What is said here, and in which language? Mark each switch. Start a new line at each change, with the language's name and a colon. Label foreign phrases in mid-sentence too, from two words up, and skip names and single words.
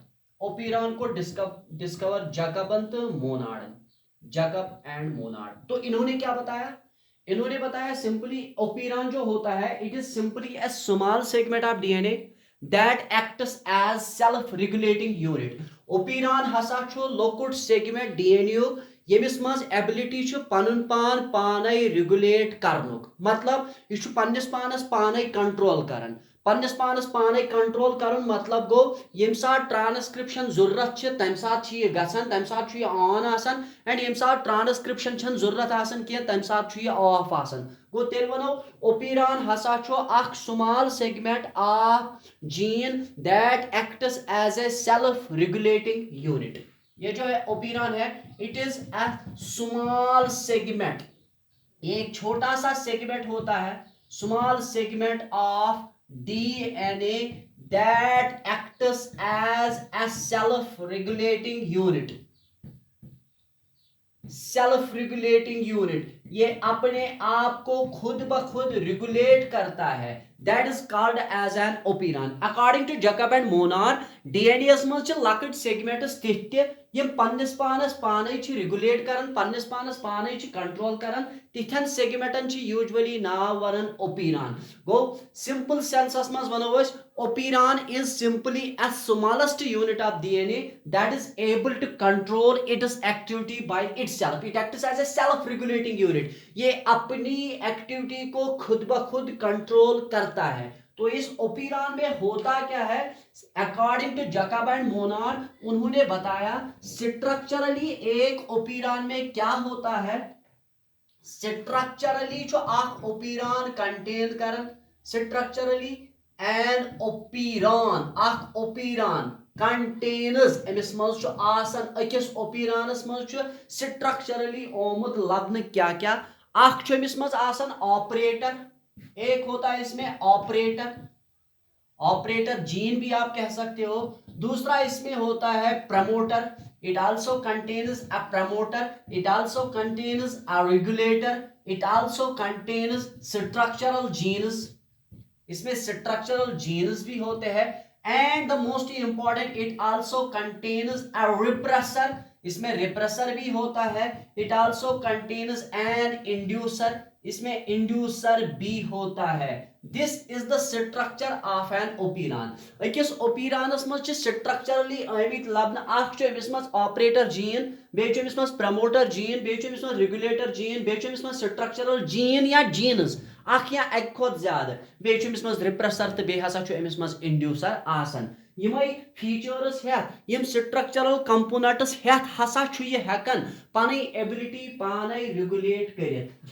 Hindi: ओपेरॉन को डिस्कवर जैकब एंड मोनार्ड। तो इन्होंने क्या बताया? इन्होंने बताया सिंपली ओपेरॉन जो होता है
English: it is simply a small segment of DNA that acts as self regulating unit.
Kashmiri: ओपेरॉन हसा छु लोकुट सेगमेंट डीएनए यमिस मज एबिलिटी छु पनुन पान पाने रेगुलेट करनुक, मतलब यह छु पन्निस पानस पाने कंट्रोल करन। पन्निस पानस पाने कंट्रोल करन मतलब गो यम साथ ट्रांसक्रिप्शन जरूरत छ तम साथ यह गसन, तम साथ यह ऑन आसन, एंड यम साथ ट्रांसक्रिप्शन छन जरूरत आसन किया तम साथ यह ऑफ आसन। गो तेल वनो ओपेरॉन हसा छु अख
English: small segment of gene that acts as a self regulating unit.
Hindi: ये जो है ओपेरॉन है
English: it is a small segment,
Hindi: एक छोटा सा सेगमेंट होता है,
English: small segment of DNA that acts as a self regulating unit. self regulating unit,
Hindi: ये अपने आप को खुद ब खुद रेगुलेट करता है,
English: that is called as an operon. according to
Kashmiri: जैकब एंड मोनार्ड, डीएनए मज लकट सेगमेंट्स तिथ यम पन्निस पानस पाने रेगुलेट करन, पन्निस पानस पाने कंट्रोल करन, तिथन सेगमेंटन यूजुअली नाव वनन ओपेरॉन। गो सिंपल सेंसस मज वनो अस
English: operon is simply a smallest unit of DNA that is able to control its activity by itself. It acts as a self-regulating unit.
Hindi: ये अपनी एक्टिविटी को खुद ब खुद कंट्रोल करता है। तो इस ओपेरॉन में होता क्या है?
English: according to
Hindi: जैकब एंड मोनार्ड, उन्होंने बताया स्ट्रक्चरली एक ओपेरॉन में क्या होता है।
Kashmiri: स्ट्रक्चरली जो आख ओपेरॉन कंटेन करन,
English: structurally an operon
Kashmiri: आख ओपेरॉन कंटेन्स एमिस मज आसन अकिस ओपेरॉनस मज स्ट्रक्चरली ओमुत लबन क्या क्या। आख छु एमिस मज आसन
Hindi: ऑपरेटर, एक होता है इसमें ऑपरेटर,
English: operator gene
Hindi: भी आप कह सकते हो। दूसरा इसमें होता है प्रमोटर,
English: it also contains a promoter, it also contains a regulator, it also contains structural genes,
Hindi: इसमें structural genes भी होते हैं,
English: and the most important it also contains a repressor,
Hindi: इसमें repressor भी होता है,
English: it also contains an inducer,
Hindi: इसमें इंड्यूसर भी होता है।
English: this is the structure of an operon.
Kashmiri: अकिस ओपेरॉनस मज स्ट्रक्चरली आमित लबन अख अमिस मज
English: operator gene,
Kashmiri: बेच अमिस मज
English: promoter gene,
Kashmiri: बेच अमिस मज
English: regulator gene,
Kashmiri: बेच अमिस मज
English: structural gene
Kashmiri: या जीन्स अख या एक खुद ज्यादा, बेच अमिस मज रिप्रेसर तो बे हसा अमिस मज इंड्यूसर आसन। यमई फीचर्स हेत यम
English: structural components
Kashmiri: हेत हसा छु ये हेकन पानी एबिलिटी पाने रेगुलेट करित।